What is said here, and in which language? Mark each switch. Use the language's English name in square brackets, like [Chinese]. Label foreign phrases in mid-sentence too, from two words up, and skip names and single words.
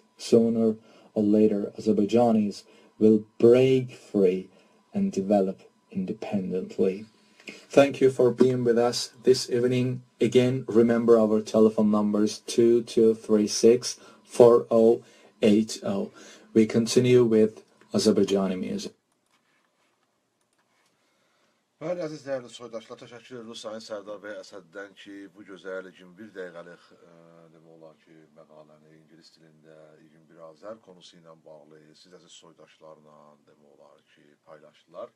[English] Sooner or later, Azerbaijanis will break free and develop independently. Thank you for being with us this evening. Again, remember our telephone numbers 2236-4080. We continue with Azerbaijani music. [Azerbaijani] Bəli, əziz dəyərli soydaşlar, təşəkkür edirik Sayın Sərdar bəy Əsəddən ki, bu gözəl 21 dəqiqəlik demək olar ki, məqaləni ingilis dilində 21 Azər konusu ilə bağlı siz əziz soydaşlarla demək olar ki, paylaşdılar.